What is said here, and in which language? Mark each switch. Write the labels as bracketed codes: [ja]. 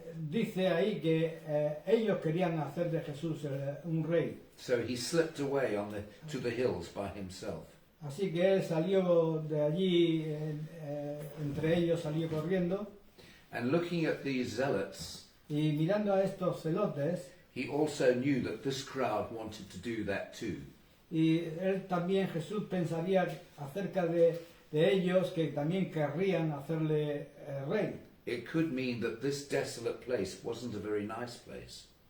[es] dice ahí que ellos querían hacer de Jesús un rey. [en] So he slipped away to the hills by himself. [es] Así que él salió de allí, entre ellos salió corriendo, [en] And looking at these zealots, [es] y mirando a estos celotes, [en] he also knew that this crowd wanted to do that too. [es] y él también, Jesús, pensaría acerca de ellos que también querrían hacerle rey. [en] It could mean that this desolate place wasn't a very nice place.